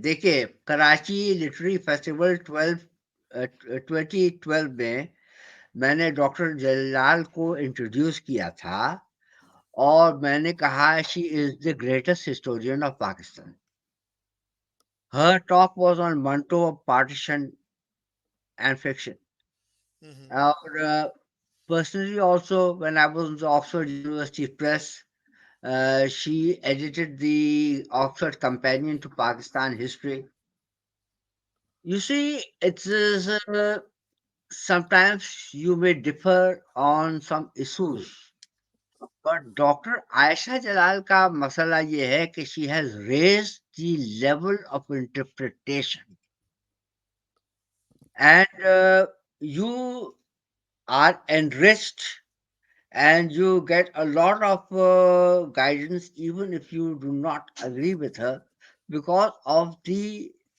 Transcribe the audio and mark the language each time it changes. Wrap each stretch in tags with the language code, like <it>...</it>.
<ur>دیکھیے، Karachi literary festival 2012 میں نے ڈاکٹر جلال کو انٹروڈیوس کیا تھا اور میں نے کہا</ur> <en>She is the greatest historian of Pakistan. Her talk was on Manto of partition and fiction.</en> <ur>اور</ur> <en>personally also, when I was in the Oxford University Press, she edited the Oxford Companion to Pakistan History. You see, it's sometimes you may differ on some issues, but Dr. Aisha Jalal</en> <ur>ka masala ye hai ki</ur> <en>she has raised the level of interpretation, and you are enriched and you get a lot of guidance even if you do not agree with her, because of the</en>